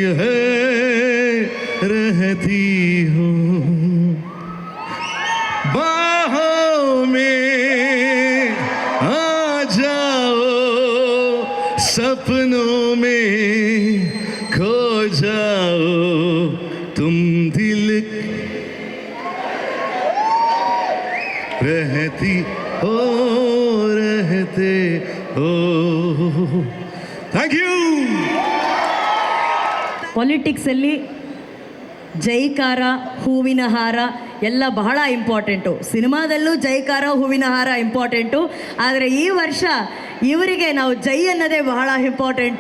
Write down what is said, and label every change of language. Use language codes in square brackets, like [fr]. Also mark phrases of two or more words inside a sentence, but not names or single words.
[hi] हो, बाहों में आ जाओ, सपनों में खो जाओ, तुम दिल रहती हो, रहते हो. [en] Thank you. [kn] ಪಾಲಿಟಿಕ್ಸಲ್ಲಿ ಜೈಕಾರ, ಹೂವಿನ ಹಾರ ಎಲ್ಲ ಬಹಳ ಇಂಪಾರ್ಟೆಂಟು. ಸಿನಿಮಾದಲ್ಲೂ ಜೈಕಾರ, ಹೂವಿನ ಹಾರ ಇಂಪಾರ್ಟೆಂಟು. ಆದರೆ ಈ ವರ್ಷ ಇವರಿಗೆ ನಾವು ಜೈ ಅನ್ನೋದೇ ಬಹಳ ಇಂಪಾರ್ಟೆಂಟು.